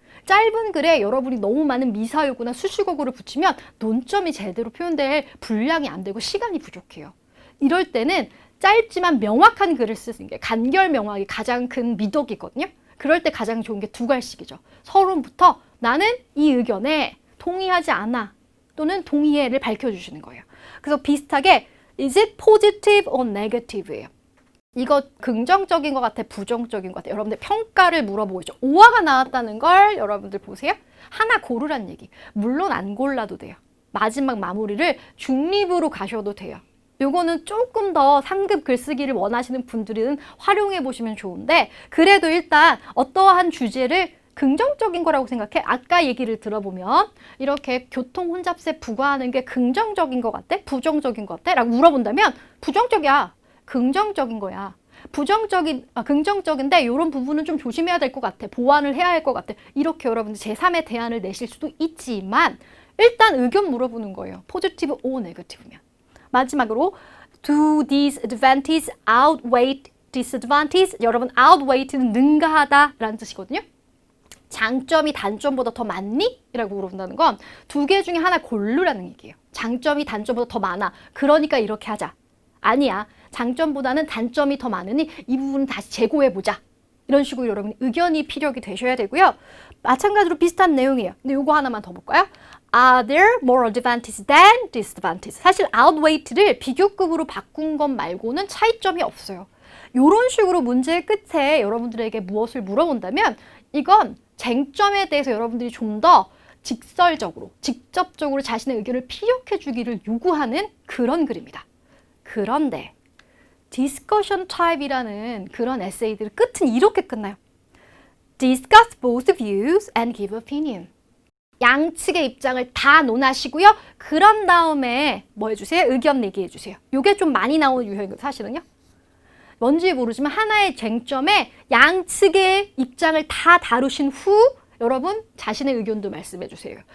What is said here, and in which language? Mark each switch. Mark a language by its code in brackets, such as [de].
[ko] 짧은 글에 여러분이 너무 많은 미사여구나 수식어구를 붙이면 논점이 제대로 표현될 분량이 안 되고 시간이 부족해요. 이럴 때는 짧지만 명확한 글을 쓰는 게 간결 명확이 가장 큰 미덕이거든요. 그럴 때 가장 좋은 게 2갈씩이죠. 서론부터 나는 이 의견에 동의하지 않아 또는 동의해를 밝혀주시는 거예요. 그래서 비슷하게 [en] is it positive or negative예요. [ko] 이거 긍정적인 것 같아, 부정적인 것 같아. 여러분들 평가를 물어보고 있죠. 오화가 나왔다는 걸 여러분들 보세요. 하나 고르란 얘기. 물론 안 골라도 돼요. 마지막 마무리를 중립으로 가셔도 돼요. 요거는 조금 더 상급 글쓰기를 원하시는 분들은 활용해 보시면 좋은데 그래도 일단 어떠한 주제를 긍정적인 거라고 생각해? 아까 얘기를 들어보면 이렇게 교통 혼잡세 부과하는 게 긍정적인 것 같아? 부정적인 것 같아? 라고 물어본다면 부정적이야. 긍정적인 거야. 긍정적인데 이런 부분은 좀 조심해야 될 것 같아. 보완을 해야 할 것 같아. 이렇게 여러분들 제3의 대안을 내실 수도 있지만 일단 의견 물어보는 거예요. [en] 포지티브 or 네거티브면. [ko] 마지막으로 [en] do these advantages outweigh disadvantages? [ko] 여러분 outweight는 능가하다 라는 뜻이거든요. 장점이 단점보다 더 많니? 라고 물어본다는 건 2개 중에 하나 고르라는 얘기예요. 장점이 단점보다 더 많아. 그러니까 이렇게 하자. 아니야. 장점보다는 단점이 더 많으니 이 부분은 다시 재고해보자. 이런 식으로 여러분이 의견이 피력이 되셔야 되고요. 마찬가지로 비슷한 내용이에요. 근데 요거 하나만 더 볼까요? [en] Are there more advantages than disadvantages? [ko] 사실 outweight를 비교급으로 바꾼 것 말고는 차이점이 없어요. 이런 식으로 문제의 끝에 여러분들에게 무엇을 물어본다면 이건 쟁점에 대해서 여러분들이 좀 더 직설적으로, 직접적으로 자신의 의견을 피력해 주기를 요구하는 그런 글입니다. 그런데 discussion type이라는 그런 에세이들 끝은 이렇게 끝나요. [en] Discuss both views and give opinion. [ko] 양측의 입장을 다 논하시고요. 그런 다음에 뭐 해주세요? 의견 내기 해주세요. 이게 좀 많이 나오는 유형이거든요. 사실은요. 뭔지 모르지만 하나의 쟁점에 양측의 입장을 다 다루신 후 여러분 자신의 의견도 말씀해 주세요.